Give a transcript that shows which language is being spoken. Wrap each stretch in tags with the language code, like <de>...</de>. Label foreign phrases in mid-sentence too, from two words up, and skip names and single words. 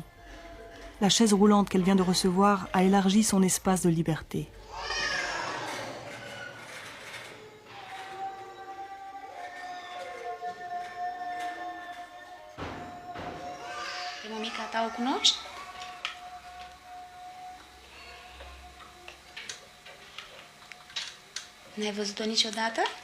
<fr>La chaise roulante qu'elle vient de recevoir a élargi son espace de liberté.</fr> <ro>Pe mămica ta o cunoști? N-ai văzut-o niciodată?</ro>